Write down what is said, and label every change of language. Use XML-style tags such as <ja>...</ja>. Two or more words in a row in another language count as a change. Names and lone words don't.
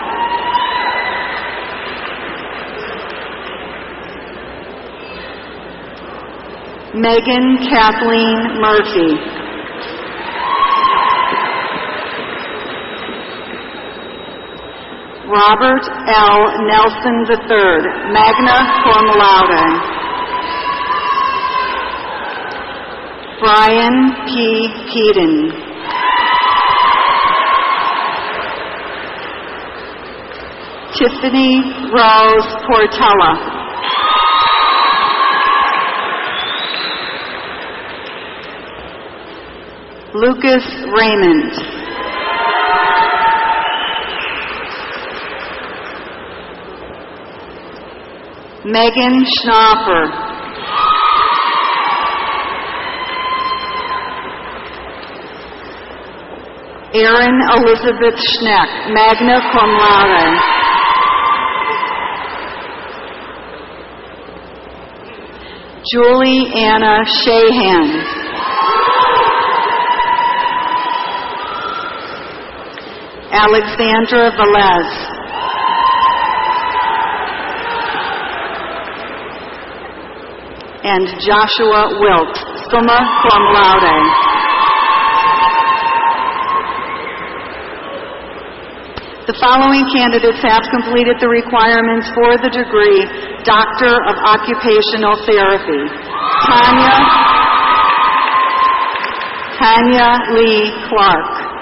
<en>Megan Kathleen Murphy. Robert L. Nelson III,</en> <la>magna cum laude.</la> <en>Brian P. Keaton. Tiffany Rose Portella. Lucas Raymond. Megan Schnapper. Erin Elizabeth Schneck,</en> <la>magna cum laude.</la> <en>Julie Anna Shahan. Alexandra Velez. And Joshua Wilt,</en> <la>summa cum laude.</la> <en>The following candidates have completed the requirements for the degree Doctor of Occupational Therapy. Tanya Lee Clark.</en>